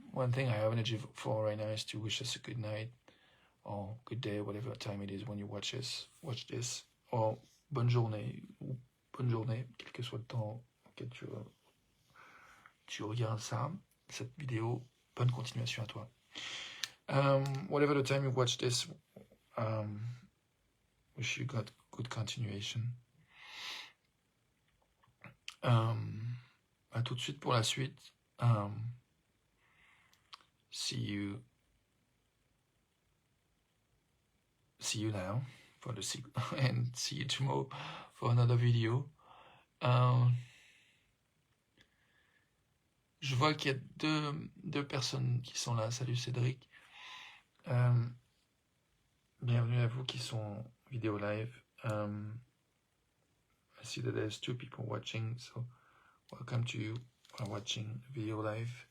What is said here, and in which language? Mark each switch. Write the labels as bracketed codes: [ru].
[en] One thing I have energy for right now is to wish us a good night, or good day, whatever time it is when you watch this, or [fr] bonne journée, quel que soit le temps auquel tu regardes ça, cette vidéo. Bonne continuation à toi. [en] Whatever the time you watch this, wish you got good continuation. [fr] À tout de suite pour la suite. [en] See you now for the sequel, and see you tomorrow for another video. [fr] Je vois qu'il y a deux personnes qui sont là. Salut Cédric. Bienvenue à vous qui sont vidéo live. [en] I see that there's 2 people watching, so welcome to you who are watching video live.